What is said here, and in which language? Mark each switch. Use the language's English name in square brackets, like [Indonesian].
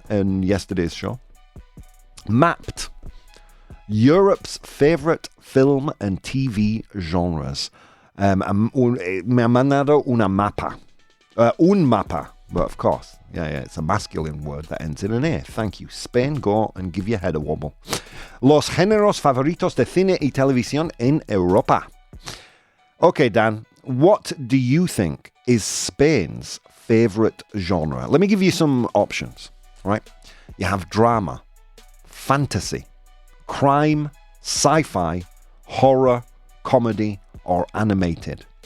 [English] In yesterday's show. Mapped. Europe's favourite film and TV genres. [Spanish] Me ha mandado una mapa. Un mapa. [English] But of course, yeah, it's a masculine word that ends in an A. Thank you. Spain, go and give your head a wobble. [Spanish] Los géneros favoritos de cine y televisión en Europa. [English] Okay, Dan, what do you think is Spain's favourite genre? Let me give you some options, right? You have drama, fantasy, crime, sci-fi, horror, comedy, or animated.